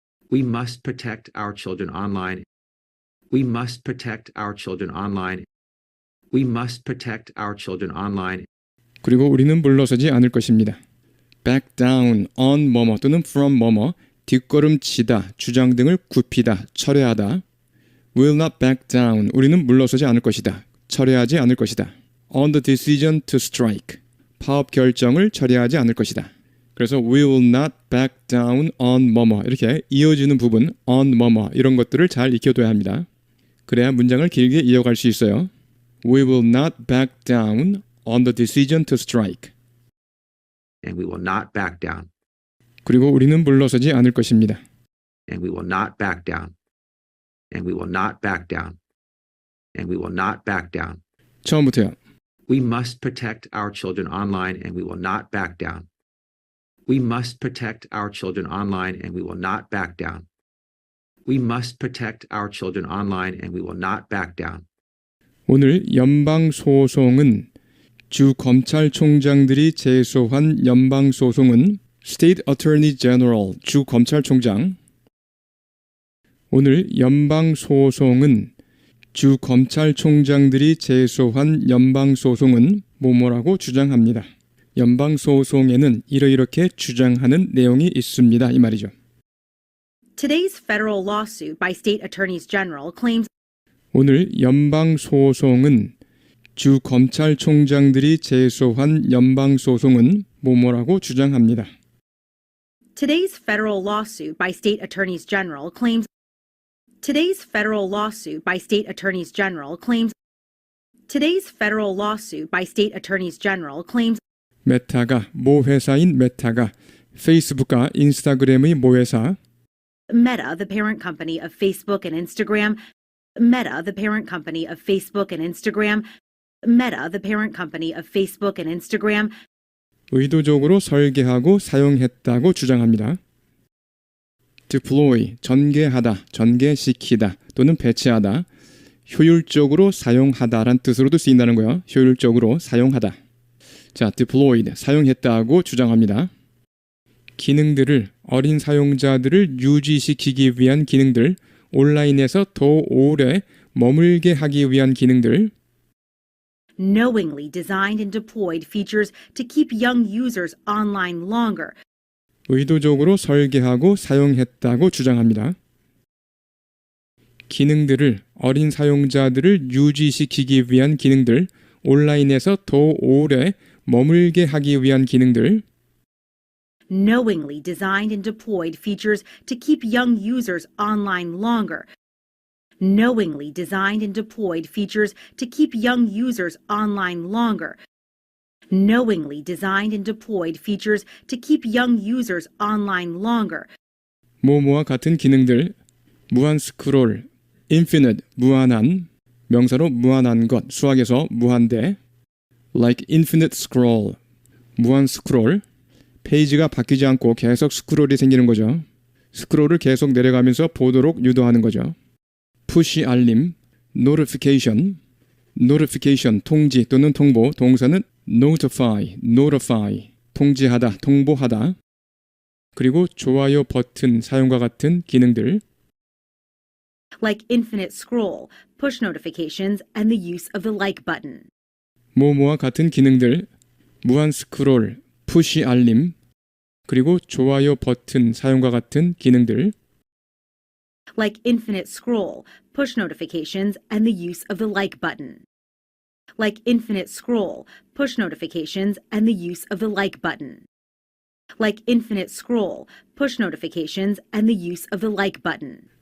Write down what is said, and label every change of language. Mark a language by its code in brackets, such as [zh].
[en] We must protect our children online. We must protect our children online. We must protect our children online. [ko] 그리고 우리는 물러서지 않을 것입니다. back down, on 뭐뭐 또는 from 뭐뭐, 뒷걸음치다, 주장 등을 굽히다, 철회하다. [en] will not back down, [ko] 우리는 물러서지 않을 것이다. 철회하지 않을 것이다. [en] on the decision to strike, [ko] 파업 결정을 철회하지 않을 것이다. 그래서 [en] we will not back down on [ko] 뭐뭐 이렇게 이어지는 부분 on 뭐뭐 이런 것들을 잘 익혀둬야 합니다. 그래야 문장을 길게 이어갈 수 있어요. [en] We will not back down on the decision to strike. And we will not back down. 그리고 우리는 물러서지 않을 것입니다. And we will not back down. And we will not back down. And we will not back down. [ko] 처음부터요. [en] We must protect our children online, and we will not back down. We must protect our children online, and we will not back down. We must protect our children online, and we will not back down. [ko] 오늘 연방소송은 주 검찰총장들이 제소한 연방소송은 State Attorney General, 주 검찰총장. 오늘 연방소송은 주 검찰총장들이 제소한 연방소송은 뭐뭐라고 주장합니다. 연방소송에는 이렇게 주장하는 내용이 있습니다. 이 말이죠. [en] Today's federal lawsuit by state attorneys general claims [ko] 오늘 연방소송은 주 검찰총장들이 제소한 연방소송은 뭐뭐라고 주장합니다. [en] Today's federal lawsuit by state attorneys general claims Today's federal lawsuit by state attorneys general claims Today's federal lawsuit by state attorneys general claims [ko] 메타가 모 회사인 메타가 페이스북과 인스타그램의 모회사 [en] Meta, the parent company of Facebook and Instagram, Meta, the parent company of Facebook and Instagram, Meta, the parent company of Facebook and Instagram, [ko] 의도적으로 설계하고 사용했다고 주장합니다. deploy, 전개하다, 전개시키다 또는 배치하다, 효율적으로 사용하다란 뜻으로도 쓰인다는 거예요. 효율적으로 사용하다. 자, deployed, 사용했다고 주장합니다. 기능들을, 어린 사용자들을 유지시키기 위한 기능들, 온라인에서 더 오래 머물게 하기 위한 기능들, [en] knowingly designed and deployed features to keep young users online longer, [ko] 의도적으로 설계하고 사용했다고 주장합니다. 기능들을, 어린 사용자들을 유지시키기 위한 기능들, 온라인에서 더 오래 머물게 하기 위한 기능들, [en] knowingly designed and deployed features to keep young users online longer, knowingly designed and deployed features to keep young users online longer, knowingly designed and deployed features to keep young users online longer, [ko] 뭐뭐와 같은 기능들, 무한 스크롤, infinite, 무한한, 명사로 무한한 것, 수학에서 무한대, [en] like infinite scroll, [ko] 무한 스크롤, 페이지가 바뀌지 않고 계속 스크롤이 생기는 거죠. 스크롤을 계속 내려가면서 보도록 유도하는 거죠. 푸시 알림, notification, notification, 통지 또는 통보, 동사는 notify, 통지하다, 통보하다. 그리고 좋아요 버튼 사용과 같은 기능들, [en] like infinite scroll, push notifications, and the use of the like button. 뭐뭐와 같은 기능들, 무한 스크롤, 푸시 알림, 그리고 좋아요 버튼 사용과 같은 기능들, like infinite scroll, push notifications, and the use of the like button. Like infinite scroll, push notifications, and the use of the like button. Like infinite scroll, push notifications, and the use of the like button.